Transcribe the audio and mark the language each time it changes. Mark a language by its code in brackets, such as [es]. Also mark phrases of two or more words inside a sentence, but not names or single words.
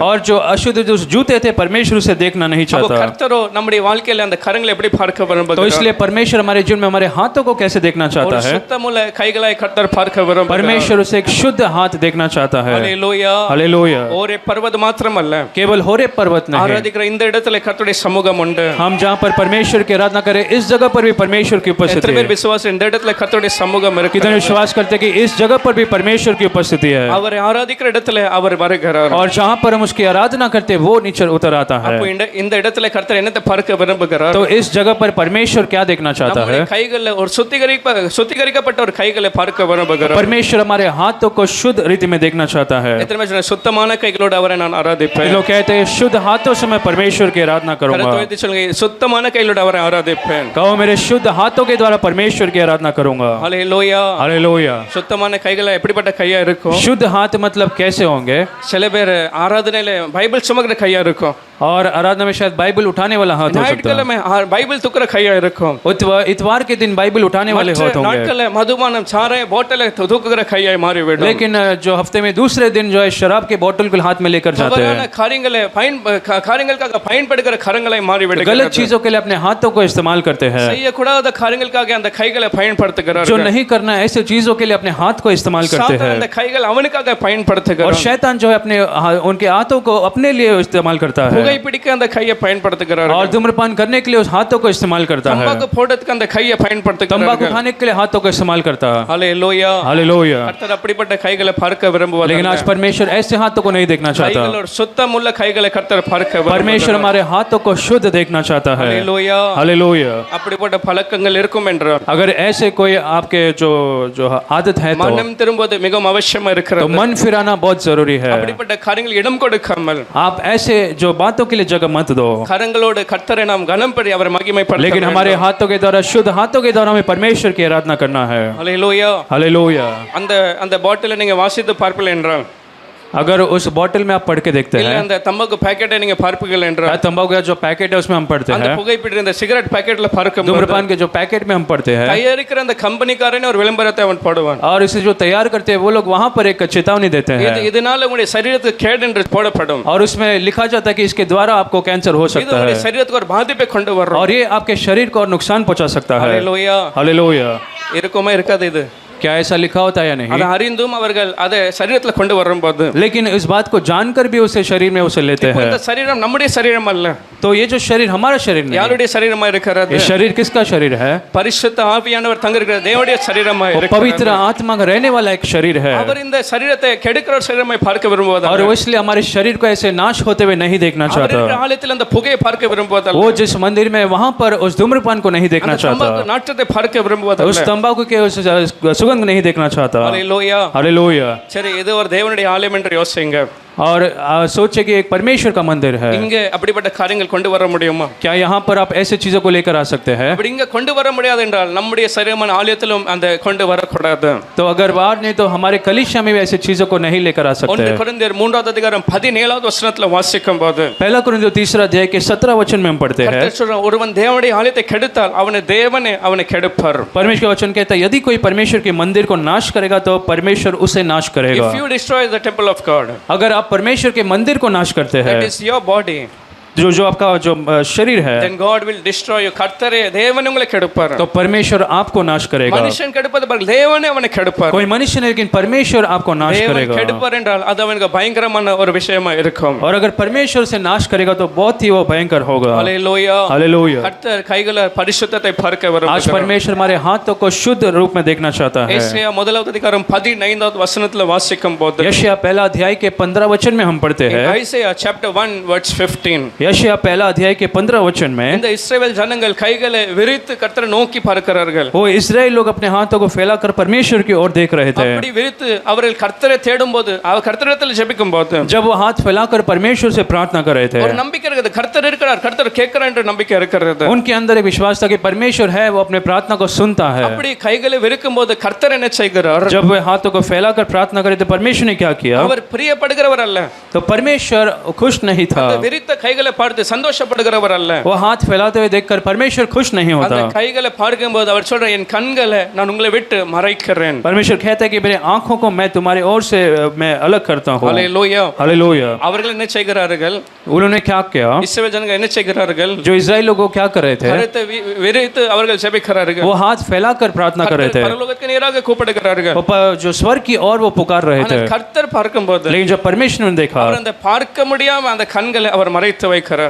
[hi] और जो अशुद्ध जो जूते थे परमेश्वर उसे देखना नहीं [ta] அப்போ [hi] चाहता [ta] கர்த்தரோ நம்முடைய வாழ்க்கையில அந்த கரங்களை எப்படி பார்க்க [hi] तो [ta] விரும்புகிறார் [hi] इसलिए परमेश्वर हमारे जीवन में हमारे हाथों को कैसे देखना [ta] ஒரு [hi] चाहता है [ta] சுத்தமுள்ள கைகளாய் கர்த்தர் பார்க்க விரும்புகிறார் [hi] परमेश्वर उसे एक शुद्ध हाथ देखना चाहता है [ta] ஹalleluya [hi] हालेलुया [ta] ஒரே பர்வதம் மாத்திரமல்ல [hi] केवल होरे पर्वत नहीं [ta] ஆராதிக்கிற இந்த இடத்துல கர்த்தருடைய சமூகம் உண்டு [hi] हम जहाँ पर परमेश्वर की आराधना करें इस जगह पर भी परमेश्वर की [ta] எத்தனை [hi] उपस्थिति [ta] பேர் [hi] है [ta] விசுவாசம் இந்த இடத்துல கர்த்தருடைய சமூகம் இருக்கு [hi] कितने विश्वास करते हैं कि इस जगह पर भी परमेश्वर की उपस्थिति है [ta] அவரை ஆராதிக்கிற இடத்துல அவர் வருகிறார் [hi] और जहाँ पर हम उसकी आराधना करते हैं वो नीचे उतर आता है [ta] அப்போ இந்த இடத்துல கர்த்தர் என்னத்தை பார்க்க விரும்புகிறார் [hi] तो इस जगह पर परमेश्वर क्या देखना चाहता है [ta] நம்முடைய கைகளில் ஒரு சுத்திகரிக்கப்பட்ட ஒரு கைகளை பார்க்க விரும்புகிறார் [hi] परमेश्वर हमारे हाथों को शुद्ध रीति में देखना चाहता है [ta] எத்தனை பேர் சுத்தமான கைகளோடு அவரை நான் ஆராதிப்பேன் [hi] लोग कहते हैं शुद्ध हाथों से मैं परमेश्वर की आराधना करूंगा [ta] கரத்தை உயர்த்தி சொல்லுங்க சுத்தமான கைகளோடு அவரை ஆராதிப்பேன் [hi] कहो मेरे शुद्ध हाथों के द्वारा परमेश्वर की आराधना करूंगा [ta] ஹalleluya [hi] हालेलुया [ta] சுத்தமான கைகளை எப்படிப்பட்ட கையா இருக்கும் [hi] शुद्ध हाथ मतलब कैसे होंगे [ta] சில பேர் ஆராதனையில பைபிள் சுமக்கிற கையா இருக்கும் [hi] और आराधना में शायद बाइबल उठाने वाला हाथ हो सकता है [ta] ஞாயிற்றுக்கிழமை பைபிள் தூக்குற கையா இருக்கும் [hi] इतवार के दिन बाइबल उठाने वाले हाथ होंगे [ta] நாட்கள்ல மதுபானம் சாராய போட்டலை தூக்குகிற கையாய் மாறிவிடும் [hi] लेकिन जो हफ्ते में दूसरे दिन जो है शराब के बोतल को हाथ में लेकर जाते [ta] தவறான [hi] हैं [ta] காரியங்களுக்காக பயன்படுகிற கரங்களை மாறிவிடும் [hi] गलत चीजों के लिए अपने हाथों को इस्तेमाल करते हैं [ta] செய்யக்கூடாத காரியங்களுக்காக அந்த கைகளை பயன்படுத்துகிறார்கள் [hi] जो नहीं करना है ऐसे चीजों के लिए अपने हाथ को इस्तेमाल करते [ta] சாத்தான் [hi] हैं [ta] அந்த கைகள் அவனுக்காக [hi] और [ta] பயன்படுத்துகிறான் [hi] शैतान जो है अपने उनके हाथों को अपने लिए इस्तेमाल करता है [ta] புகைப்பிடிக்க அந்த கையை பயன்படுத்துகிறார்கள், [hi] और धूम्रपान करने के लिए उस हाथों को इस्तेमाल करता है, [ta] தம்பாக்கு போடுறதுக்கு அந்த கையை [hi] तंबाकू [ta] பயன்படுத்துகிறார்கள். [hi] खाने के लिए हाथों को इस्तेमाल करता है। [ta] ஹல்லேலூயா. [hi] हालेलुया। [ta] கர்த்தர் அப்படிப்பட்ட கைகளை பார்க்க விரும்புவார். [hi] लेकिन आज परमेश्वर ऐसे हाथों को नहीं देखना चाहता। [ta] கைகளோட சுத்தமுள்ள கைகளை கர்த்தர் பார்க்க [hi] परमेश्वर [ta] விரும்புகிறார். [hi] हमारे हाथों को शुद्ध देखना चाहता है। [ta] ஹல்லேலூயா. [hi] हालेलुया। [ta] அப்படிப்பட்ட பழக்கங்கள் இருக்கும் என்றால் [hi] अगर ऐसे कोई आपके जो जो आदत है तो [ta] மனம் திரும்புவது மிகவும் அவசியமா இருக்கிறது. [hi] मन फिराना बहुत जरूरी है। [ta] அப்படிப்பட்ட காரியங்கள் இடம் கொடுக்காமல் [hi] आप ऐसे जो बातों के लिए जगह मत दो, [ta] கரங்களோடு கர்த்தரை நாம் கனம் பண்ணி அவரை மகிமைப்படுத்த [hi] लेकिन हमारे हाथों के द्वारा, शुद्ध हाथों के द्वारा हमें परमेश्वर की आराधना करना है। [ta] ஹல்லேலூயா. [hi] हालेलुया। [ta] அந்த அந்த பாட்டிலை நீங்க வாசித்து பார்ப்பீர்கள் என்றால், [hi] अगर उस बोतल में आप पढ़ के देखते [ta] இல்ல [hi] हैं, [ta] அந்த தம்பாக்கு பாக்கெட்டை நீங்க பார்ப்பீர்கள் என்றால், [hi] तंबाकू का जो पैकेट है उसमें हम पढ़ते [ta] அந்த [hi] हैं, [ta] புகைப்பிடிக்கிற இந்த [en] cigarette packetல [ta] பார்க்கும்போது [hi] धूम्रपान के जो पैकेट में हम पढ़ते हैं, [ta] தயாரிக்கிற அந்த கம்பெனிக்காரனே ஒரு விளம்பரத்தை அவன் போடுவான். [hi] और इसे जो तैयार करते हैं वो लोग वहां पर एक चेतावनी देते हैं, [ta] இதனால உங்களுடைய சரீரத்துக்கு கேடு என்று போடப்படும். [hi] और उसमें लिखा जाता है कि इसके द्वारा आपको कैंसर हो [ta] இது [hi] सकता [ta] உங்களுடைய [hi] है, [ta] சரீரத்துக்கு ஒரு பாதிப்பை கொண்டு வரும். [hi] और ये आपके शरीर को और नुकसान पहुंचा सकता है। [ta] ஹல்லேலூயா. [hi] हालेलुया। [ta] இருக்குமா இருக்காது இது? [hi] क्या ऐसा लिखा होता है या [ta] அதை [hi] नहीं? [ta] அறிந்தும் அவர்கள் அதை சரீரத்துல கொண்டு வரும்போது, [hi] लेकिन इस बात को जानकर भी उसे शरीर में उसे लेते हैं। [ta] இந்த சரீரம் நம்முடைய சரீரம் அல்ல, [hi] तो ये जो शरीर हमारा शरीर नहीं, [ta] யாருடைய சரீரமா இருக்கிறது? [hi] ये शरीर किसका शरीर है? [ta] பரிசுத்த ஆவியானவர் தங்கியிருக்கிற தேவனுடைய சரீரமா [hi] वो [ta] இருக்கிறது. [hi] पवित्र आत्मा का रहने वाला एक शरीर है, [ta] அவர் இந்த சரீரத்தை கெடுக்கிற ஒரு சரீரமாய் பார்க்க [hi] और [ta] விரும்புவதால், [hi] वो इसलिए हमारे शरीर को ऐसे नाश होते हुए नहीं देखना [ta] அவர் இருக்கிற [hi] चाहता। [ta] ஆலயத்தில் அந்த புகையை பார்க்க விரும்புவதால், [hi] वो जिस मंदिर में वहां पर उस धूम्रपान को नहीं देखना [ta] அந்த [hi] चाहता, [ta] தம்பாக்கு நாற்றத்தை பார்க்க விரும்புவதால். [hi] उस तंबाकू के उस सुगंध नहीं देखना चाहता। [ta] ஹல்லேலூயா. [hi] हालेलुया। [ta] சரி, இது ஒரு தேவனுடைய ஆலயம் என்று யோசிங்க. [hi] और सोचे कि एक परमेश्वर का मंदिर है, [ta] இங்க அப்படிப்பட்ட காரியங்கள் கொண்டு வர முடியுமா? [hi] क्या यहाँ पर आप ऐसे चीजों को लेकर आ सकते हैं? [ta] அப்படி இங்க கொண்டு வர முடியாது என்றால் நம்முடைய சரீரமான ஆலயத்திலும் அந்த கொண்டு வரக்கூடாது. [hi] तो अगर बाहर नहीं तो हमारे कलीसिया में भी ऐसी चीजों को नहीं लेकर आ सकते 1 हैं। [ta] கொரிந்தியர் 3வது அதிகாரம் 17வது வசனத்துல வாசிக்கும் போது, [hi] पहला कुरिन्थियों 3 अध्याय के 17 वचन में हम पढ़ते हैं, [ta] கர்த்தர் சொல்றார், ஒருவன் தேவனுடைய ஆலயத்தை கெடுத்தால் அவனை தேவனே அவனை கெடுப்பார். [hi] परमेश्वर का वचन कहता है यदि कोई परमेश्वर के मंदिर को नाश करेगा तो परमेश्वर उसे नाश करेगा। [en] If you destroy the temple of God, [hi] अगर आप परमेश्वर के मंदिर को नाश करते हैं, [en] that is your body, [hi] जो जो आपका जो शरीर है, [en] then God will destroy you. [ta] கர்த்தரே தேவனே உங்களை கெடுப்பார். [hi] तो परमेश्वर आपको नाश करेगा। [ta] மனுஷன் கெடுப்பது பாரு, தேவனே அவனை கெடுப்பார். [hi] कोई मनुष्य नहीं, लेकिन परमेश्वर आपको नाश [ta] தேவன் [hi] करेगा। [ta] கெடுப்பார் என்றால் அது அவனுக்கு பயங்கரமான ஒரு விஷயமா இருக்கும். [hi] और अगर परमेश्वर से नाश करेगा तो बहुत ही वो भयंकर होगा। [ta] ஹல்லேலூயா. [hi] हालेलुया। [ta] கர்த்தர் கைகளை பரிசுத்தத்தை பார்க்க [hi] आज [ta] விரும்புகிறார். [hi] परमेश्वर हमारे हाथों को शुद्ध रूप में देखना चाहता है। [ta] ஏசாயா 1வது அதிகாரம் 15வது வசனத்துல வாசிக்கும் போது, [hi] यशायाह पहला अध्याय के 15 वचन में हम पढ़ते हैं, [en] Isaiah chapter 1 verse 15, [hi] यशायाह पहला अध्याय के 15 वचन में, [ta] இந்த இஸ்ரவேல் ஜனங்கள் கைகளை விரித்து கர்த்தரை நோக்கி பார்க்கிறார்கள். [hi] वो इस्राएल लोग अपने हाथों को फैलाकर परमेश्वर की ओर देख रहे थे। [ta] அப்படி விரித்து அவர்கள் கர்த்தரை தேடும்போது, அவர் கர்த்தரிடத்தில் ஜெபிக்கும் போது [hi] जब वो हाथ फैलाकर परमेश्वर से प्रार्थना कर रहे थे, [ta] ஒரு நம்பிக்கை இருக்குது, கர்த்தர் இருக்கிறார், கர்த்தர் கேட்கிறார் என்ற நம்பிக்கை இருக்கிறது. [hi] उनके अंदर एक विश्वास था कि परमेश्वर है, वो अपने प्रार्थना को सुनता है। [ta] அப்படி கைகளை விரிக்கும் போது கர்த்தர் என்ன செய்கிறார்? [hi] जब वे हाथों को फैलाकर प्रार्थना करे तो परमेश्वर ने क्या किया? [ta] அவர் பிரியப்படுகிறவர் அல்ல, [hi] तो परमेश्वर खुश नहीं था। [ta] அந்த விரித்த கைகளை பார்த்து சந்தோஷப்படுகிறவர் அல்ல. [hi] वो हाथ फैलाते हुए देखकर परमेश्वर खुश नहीं [ta] அந்த [hi] होता। [ta] கைகளை பார்க்கும்போது அவர் சொல்றார், என் கண்களை நான் உங்களை விட்டு மறைக்கிறேன். [hi] परमेश्वर कहता है कि मेरे आंखों को मैं तुम्हारी ओर से मैं अलग करता हूँ। [ta] ஹல்லேலூயா. [hi] हालेलुया। [ta] அவர்கள் என்ன செய்கிறார்கள்? [hi] उन्होंने क्या किया? [ta] இஸ்ரவேல் ஜனங்கள் என்ன செய்கிறார்கள்? [hi] जो इस्राएल लोग वो क्या कर रहे थे? [ta] கரத்தை விரித்து அவர்கள் ஜெபிக்கிறார்கள். [hi] वो हाथ फैलाकर प्रार्थना कर रहे थे, [ta] பரலோகத்துக்கு நேராக கூப்பிடுகிறார்கள். [hi] जो स्वर्ग की ओर वो पुकार रहे थे। [ta] ஆனால் கர்த்தர் பார்க்கும்போது [hi] लेकिन जब परमेश्वर ने देखा [ta] அவர் அந்த பார்க்க முடியாம அந்த கண்களை அவர் மறைத்து வைக்கிறார்.